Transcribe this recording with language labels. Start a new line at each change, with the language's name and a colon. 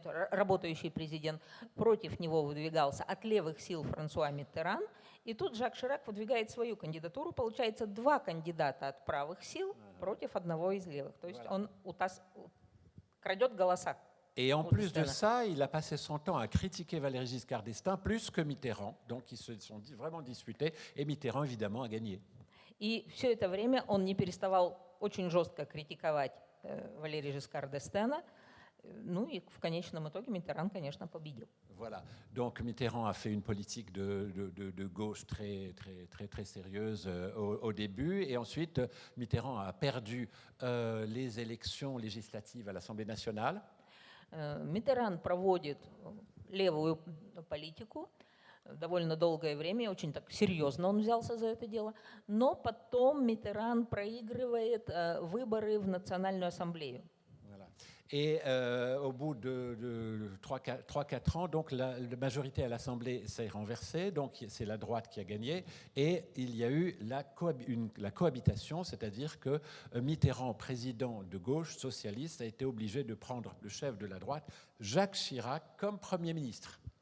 Russian: работающий президент, против него выдвигался от левых сил Франсуа Миттеран, и тут Жак Ширак выдвигает свою кандидатуру. Получается, два кандидата от правых сил против одного из левых. То есть он крадет голоса.
French: Et en plus de ça, il a passé son temps à critiquer Valéry Giscard d'Estaing plus que Mitterrand. Donc ils se sont vraiment disputés et Mitterrand, évidemment, a gagné.
Russian: И все это время он не переставал очень жестко критиковать Валерия Жискар д'Эстена. Ну и в конечном итоге Миттеран, конечно, победил.
French: Voilà. Donc Mitterrand a fait une politique de gauche très sérieuse au début. Et ensuite, Mitterrand a perdu les élections législatives à l'Assemblée nationale.
Russian: Миттеран проводит левую политику довольно долгое время, очень так серьезно он взялся за это дело, но потом Миттеран проигрывает выборы в Национальную ассамблею.
French: Voilà. Et au bout de 3-4 ans, donc la majorité à l'Assemblée s'est renversée, donc c'est la droite qui a gagné, et il y a eu la cohabitation, c'est-à-dire que Mitterrand, président de gauche socialiste, a été obligé de prendre le chef de la droite, Jacques Chirac, comme Premier ministre.